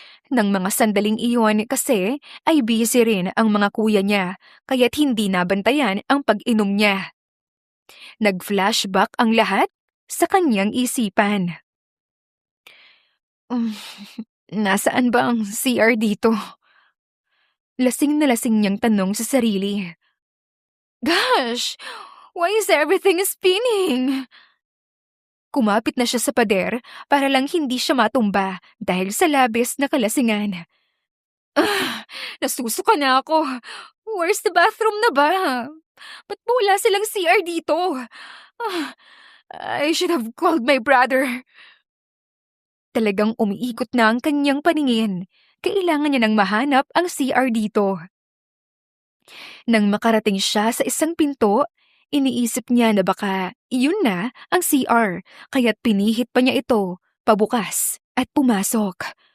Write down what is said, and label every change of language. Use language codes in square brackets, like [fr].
[tl] Nang mga sandaling iyon kasi ay busy rin ang mga kuya niya kaya't hindi nabantayan ang pag-inom niya. Nag-flashback ang lahat sa kanyang isipan. Um, Nasaan ba ang CR dito? Lasing na lasing niyang tanong sa sarili. [en] Gosh! Why is everything spinning? [tl] Kumapit na siya sa pader para lang hindi siya matumba dahil sa labis na kalasingan. Nasusuka na ako. [en] Where's the bathroom [tl] na ba? Ba't wala silang CR dito? [en] Ah, I should have called my brother. [tl] Talagang umiikot na ang kanyang paningin. Kailangan niya nang mahanap ang CR dito. Nang makarating siya sa isang pinto, iniisip niya na baka iyon na ang CR, kaya't pinihit pa niya ito, pabukas at pumasok.